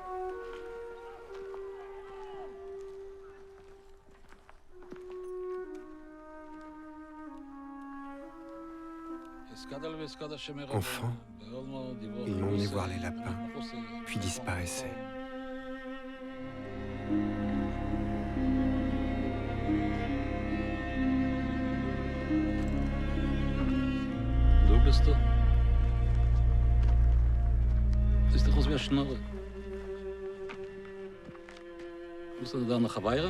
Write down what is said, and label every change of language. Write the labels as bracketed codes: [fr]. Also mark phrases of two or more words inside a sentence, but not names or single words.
[fr] Enfant, il m'emmenait voir les lapins, puis disparaissait. [de] Du bist du. Siehst doch aus wie eine Schnurre. Musst du da noch weiren?